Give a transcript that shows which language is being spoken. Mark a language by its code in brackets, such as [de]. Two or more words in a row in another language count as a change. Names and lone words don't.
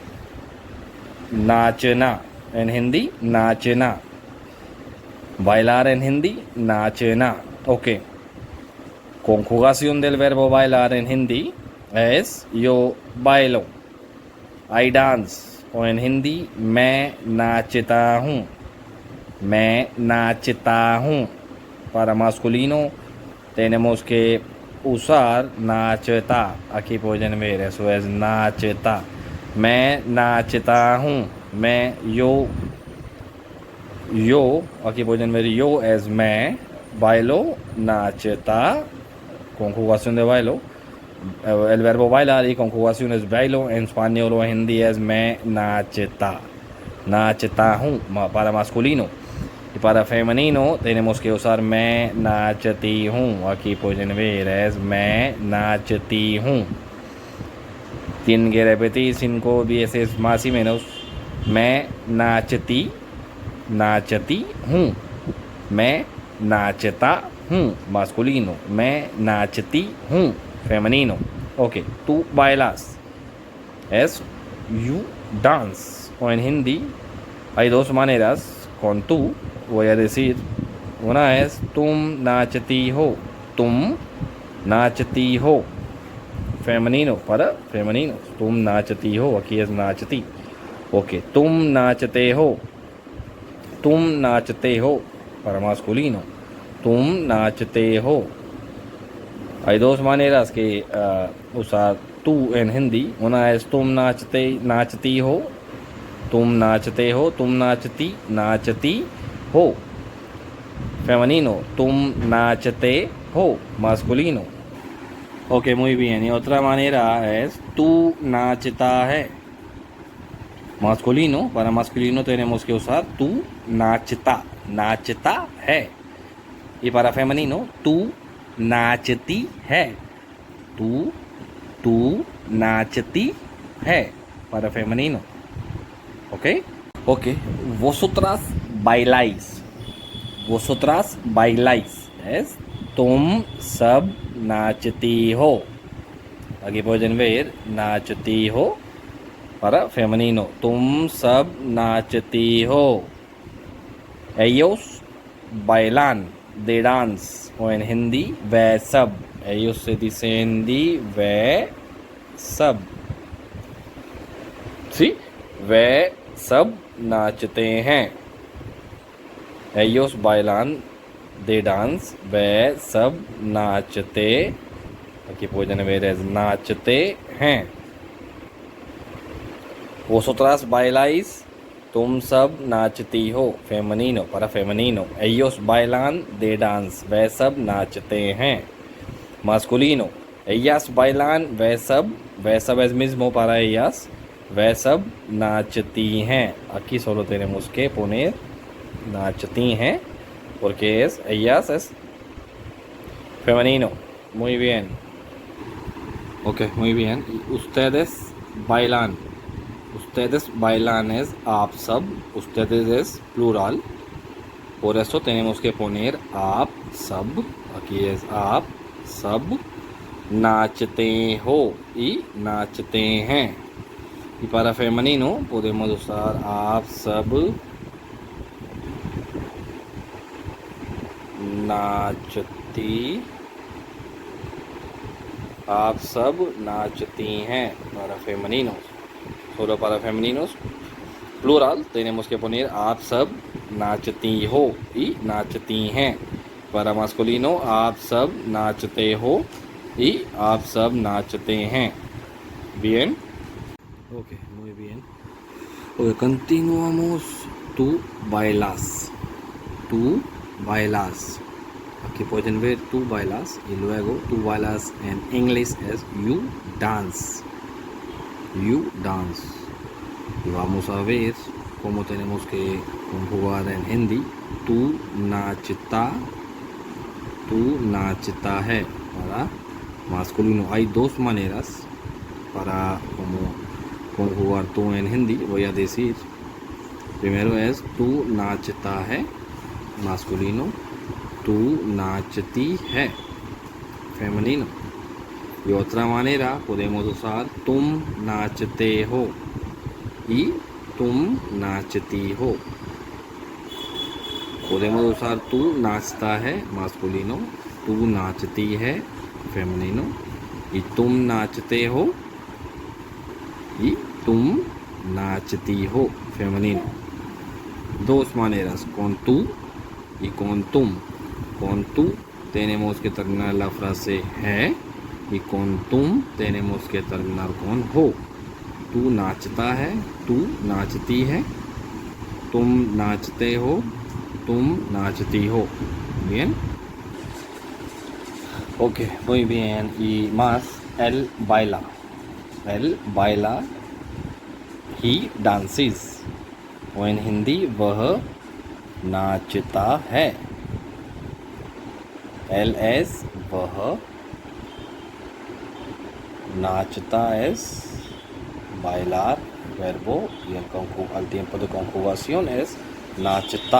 [es] Nachna. En hindi, nachna. Bailar en hindi, nachna. Ok. Conjugación del verbo bailar en hindi es yo bailo, [en] I dance, [es] o en hindi [hi] मैं नाचता हूँ, मैं नाचता हूँ. [es] Para masculino tenemos que usar nacheta. Aquí pueden ver, eso es nacheta. [hi] मैं नाचता हूँ, [es] yo, aquí pueden ver yo es मैं, bailo, nacheta, conjugación de bailo. El verbo bailar y conjugación es bailo. En español o en hindi es [hi] मैं नाचता. Nacheta हूँ [es] para masculino. Y para femenino tenemos que usar [hi] मैं नाचती हूँ. [es] Aquí pueden ver es [hi] मैं नाचती हूँ. [es] Tienen que repetir 5 veces más y menos. [hi] मैं नाचती हूँ. मैं नाचता हूँ masculino. मैं नाचती हूँ femenino. [es] Ok, tú bailas es [en] you dance. [es] O en hindi hay dos maneras con tú. Voy a decir, una es [hi] तुम नाचती हो, तुम नाचती हो. [es] Femenino, para femenino. [hi] तुम नाचती हो, [es] aquí es [hi] नाचती. Ok, तुम नाचते हो, तुम नाचते हो [es] para masculino. [hi] तुम नाचते हो. [es] Hay dos maneras que usar tú en hindi. Una es [hi] तुम नाचती हो, तुम नाचते हो, तुम नाचती हो. Femenino, तुम नाचते हो, [es] masculino. Ok, muy bien. Y otra manera es [hi] tú नाचता है. [es] Masculino, para masculino tenemos que usar [hi] tú नाचता है. [es] Y para femenino, [hi] tú नाचती है. tú नाचती है [es] para femenino. ¿Ok? Ok. Vosotras bailáis. Vosotras bailáis. Es [hi] तुम सब नाचती हो. [es] Aquí pueden ver [hi] नाचती हो [es] para femenino. [hi] तुम सब नाचती हो. [es] Ellos bailan. [en] They dance. [es] O en hindi, [hi] वह सब. [es] Ellos se dice en hindi, [hi] वह सब. ¿Sí? वह सब नाचते हैं. [es] Ellos bailan. [en] They dance. [hi] वह सब नाचते. [es] Aquí pueden ver es [hi] नाचते हैं. [es] Vosotras bailáis. [hi] तुम सब नाचती हो. [es] Femenino, para femenino. Ellos bailan, [en] they dance. [hi] वह सब नाचते हैं. [es] Masculino. Ellas bailan, [hi] वह सब [es] es mismo para ellas. [hi] वह सब नाचती हैं. [es] Aquí solo tenemos que poner [hi] नाचती हैं, [es] porque ellas es femenino. Muy bien. Ok, muy bien. Y ustedes bailan. Ustedes bailan es [hi] आप सब. [es] Ustedes es plural. Por eso tenemos que poner [hi] आप सब. [es] Aquí es [hi] आप सब नाचते हो y नाचते हैं. [es] Y para femenino podemos usar [hi] आप सब नाचती. आप सब नाचती हैं [es] para femeninos. Solo para femeninos, plural, tenemos que poner [hi] आप सब नाचती हो [es] y [hi] नाचती हैं. [es] Para masculino, [hi] आप सब नाचते हो y आप सब नाचते हैं. [es] Bien. Ok, muy bien. Ok, continuamos. Tú bailas. Tú bailas. Aquí pueden ver tú bailas y luego tú bailas en inglés es [en] you dance. You dance. [es] Y vamos a ver cómo tenemos que conjugar en hindi. [hi] तू नाचता है [es] para masculino. Hay dos maneras para como conjugar tú en hindi. Voy a decir. Primero es [hi] tú नाचता है, [es] masculino. [hi] tú नाचती है, [es] femenino. Y otra manera podemos usar [hi] तुम नाचते हो [es] y [hi] तुम नाचती हो. [es] Podemos usar [hi] tú नाचता है, [es] masculino. [hi] tú नाचती है, [es] femenino. y [hi] तुम नाचते हो y तुम नाचती हो, [es] femenino. Dos maneras, con tú y con tum. Con tú tenemos que terminar la frase है y con tum tenemos que terminar con हो. [hi] तू नाचता है, तू नाचती है, तुम नाचते हो, तुम नाचती हो. [es] Bien. Ok, muy bien. Y más, él baila. Él baila. [en] He dances. [es] o en hindi [hi] वह नाचता है. [es] LS [hi] वह नाचता [es] es bailar, verbo y al tiempo de conjugación es नाचता.